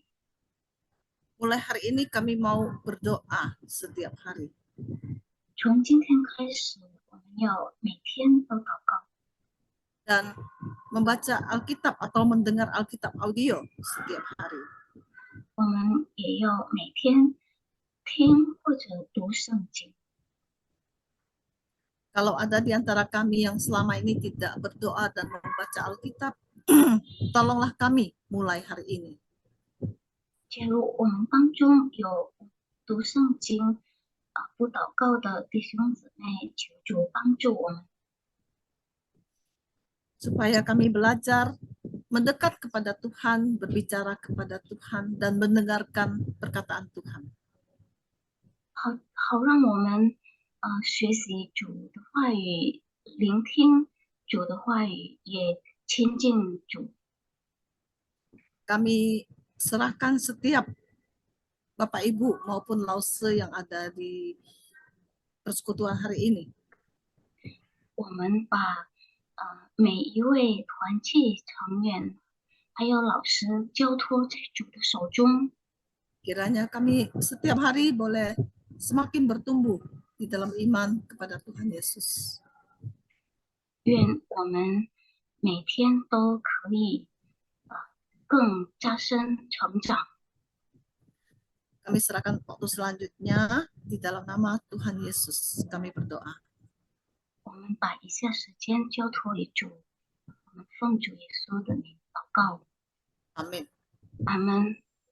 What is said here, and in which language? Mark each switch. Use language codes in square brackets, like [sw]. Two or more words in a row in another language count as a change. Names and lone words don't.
[id] Mulai hari ini kami mau berdoa setiap hari. [zh] 从今天开始，我们要每天都祷告， [id] Dan membaca Alkitab atau mendengar Alkitab audio setiap hari. [zh] 我们也要每天听或者读圣经。 [id] Kalau ada di antara kami yang selama ini tidak berdoa dan membaca Alkitab, tolonglah kami mulai hari ini. [zh] 假如我们当中有读圣经不祷告的弟兄姊妹，求主帮助我们， [id] Supaya kami belajar mendekat kepada Tuhan, berbicara kepada Tuhan, dan mendengarkan perkataan Tuhan. [zh] 好让我们学习主的话语，聆听主的话语，也亲近主。 [id] Kami serahkan setiap Bapak Ibu maupun lause yang ada di persekutuan hari ini. [zh] 我们把每一位团契成员还有老师交托在主的手中， [id] Kiranya kami setiap hari boleh semakin bertumbuh di dalam iman kepada Tuhan Yesus. [zh] 愿我们每天都可以更加深成长。 [id] Kami serahkan waktu selanjutnya di dalam nama Tuhan Yesus. Kami berdoa. [zh] 我们把以下时间交托于主，我们奉主耶稣的名祷告， [id] Amin. [zh] 阿门。